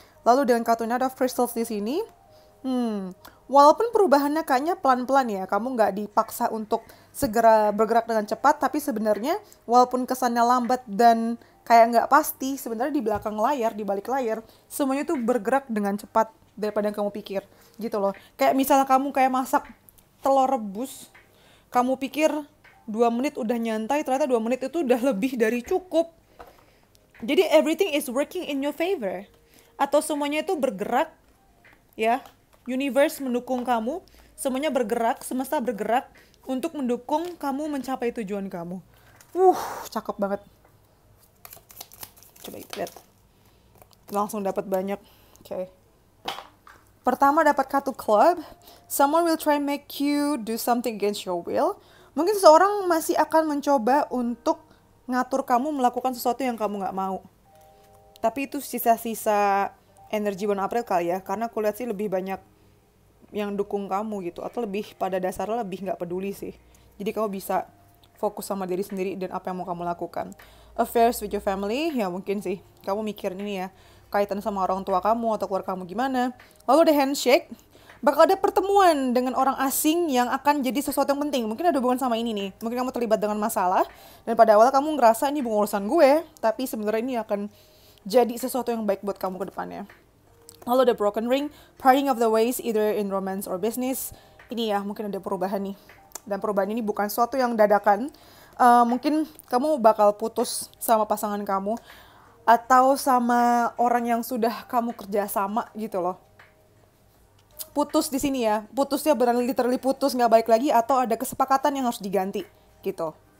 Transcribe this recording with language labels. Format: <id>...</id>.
<id>Lalu dengan kartu Knight of Crystals di sini, walaupun perubahannya kayaknya pelan-pelan ya, kamu nggak dipaksa untuk segera bergerak dengan cepat, tapi sebenarnya walaupun kesannya lambat dan kayak nggak pasti, sebenarnya di belakang layar, di balik layar, semuanya tuh bergerak dengan cepat daripada yang kamu pikir, gitu loh. Kayak misalnya kamu kayak masak telur rebus, kamu pikir 2 menit udah nyantai, ternyata 2 menit itu udah lebih dari cukup.</id> <en>Jadi everything is working in your favor.</en> <id>Atau semuanya itu bergerak, ya. Universe mendukung kamu, semuanya bergerak, semesta bergerak untuk mendukung kamu mencapai tujuan kamu. Cakep banget. Coba kita lihat. Langsung dapat banyak. Oke. Pertama dapat kartu club.</id> <en>Someone will try and make you do something against your will.</en> <id>Mungkin seseorang masih akan mencoba untuk ngatur kamu melakukan sesuatu yang kamu nggak mau. Tapi itu sisa-sisa energi bulan April kali ya. Karena aku lihat sih lebih banyak yang dukung kamu gitu. Atau lebih pada dasarnya lebih nggak peduli sih. Jadi kamu bisa fokus sama diri sendiri dan apa yang mau kamu lakukan.</id> <en>Affairs with your family,</en> <id>ya mungkin sih. Kamu mikir ini ya, kaitan sama orang tua kamu atau keluarga kamu gimana. Lalu ada handshake. Bakal ada pertemuan dengan orang asing yang akan jadi sesuatu yang penting. Mungkin ada hubungan sama ini nih. Mungkin kamu terlibat dengan masalah. Dan pada awal kamu ngerasa ini bukan urusan gue. Tapi sebenarnya ini akan jadi sesuatu yang baik buat kamu ke depannya. Lalu ada broken ring.</id> <en>Parting of the ways either in romance or business.</en> <id>Ini ya mungkin ada perubahan nih. Dan perubahan ini bukan sesuatu yang dadakan. Mungkin kamu bakal putus sama pasangan kamu. Atau sama orang yang sudah kamu kerja sama gitu loh. Putus di sini ya, putusnya benar literally putus, nggak balik lagi, atau ada kesepakatan yang harus diganti gitu.</id>